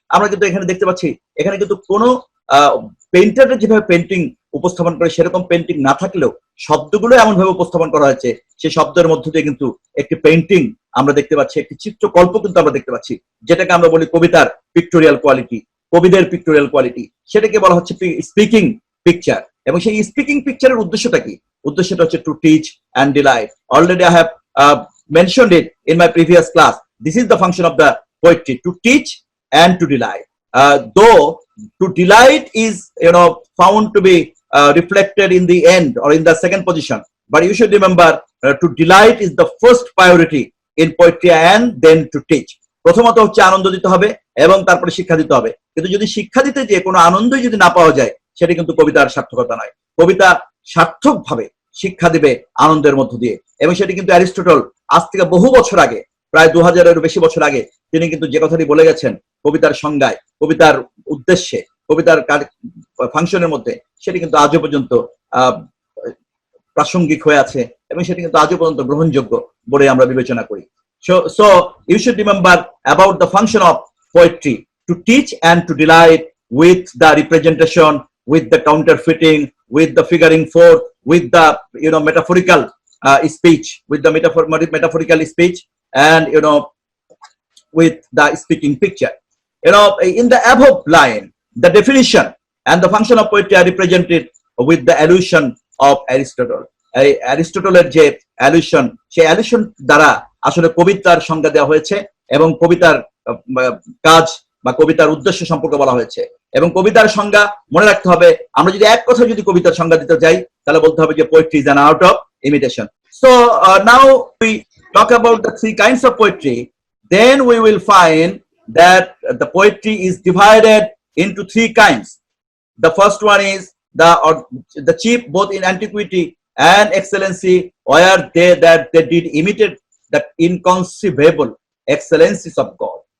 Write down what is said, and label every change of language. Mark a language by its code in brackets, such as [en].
[bn] আমরা কিন্তু এখানে দেখতে পাচ্ছি, এখানে কিন্তু কোনো পেইন্টাররা যেভাবে পেন্টিং উপস্থাপন করে সেরকম পেন্টিং না থাকলেও শব্দগুলো এমন ভাবে উপস্থাপন করা হয়েছে, সেই শব্দের মধ্য দিয়ে কিন্তু একটি পেইন্টিং আমরা দেখতে পাচ্ছি, একটি চিত্রকল্প কিন্তু আমরা দেখতে পাচ্ছি, যেটাকে আমরা বলি কবিতার পিক্টোরিয়াল কোয়ালিটি, কবিদের পিক্টোরিয়াল কোয়ালিটি, সেটাকে বলা হচ্ছে স্পিকিং পিকচার। এবং সেই স্পিকিং পিকচারের উদ্দেশ্যটা কি? উদ্দেশ্যটা হচ্ছে [en] To teach and delight. Already I have mentioned it in my previous class. This is the function of the poetry, to teach and to delight. Though to delight is found to be reflected in the end or in the second position, but you should remember to delight is the first priority in poetry, and then to teach. [bn] প্রথমত হচ্ছে আনন্দ দিতে হবে এবং তারপরে শিক্ষা দিতে হবে, কিন্তু যদি শিক্ষা দিতে যে কোনো আনন্দই যদি না পাওয়া যায়, সেটা কিন্তু কবিতার সার্থকতা নয়। কবিতা সার্থকভাবে শিক্ষা দিবে আনন্দের মধ্য দিয়ে, এবং সেটি কিন্তু অ্যারিস্টটল আজ থেকে বহু বছর আগে, প্রায় 2000-এরও বেশি বছর আগে তিনি কিন্তু যে কথাটি বলে গেছেন কবিতার সংজ্ঞায়, কবিতার উদ্দেশ্যে, কবিতার ফাংশনের মধ্যে, সেটি কিন্তু আজও পর্যন্ত প্রাসঙ্গিক হয়ে আছে, এবং সেটি কিন্তু আজও পর্যন্ত গ্রহণযোগ্য বলে আমরা বিবেচনা করি। [en] So you should remember about the function of poetry, to teach and to delight with the representation, with the counterfeiting, with the figuring forth, with the metaphorical speech, with the metaphorical speech, and with the speaking picture. In the above line, the definition and the function of poetry are represented with the allusion of Aristotle. [bn] অ্যারিস্টটলের যে অ্যালুশন, সেই অ্যালুশন দ্বারা আসলে কবিতার সংজ্ঞা দেওয়া হয়েছে, এবং কবিতার কাজ বা কবিতার উদ্দেশ্য সম্পর্কে বলা হয়েছে। এবং কবিতার সংজ্ঞা মনে রাখতে হবে, আমরা যদি এক কথা যদি কবিতার সংজ্ঞা দিতে যাই, তাহলে বলতে হবে যে [en] Poetry is an art of imitation. So now we talk about the three kinds of poetry, then we will find that the poetry is divided into three kinds. The first one is the chief both in antiquity and excellency, where they did imitate the inconceivable excellencies of God.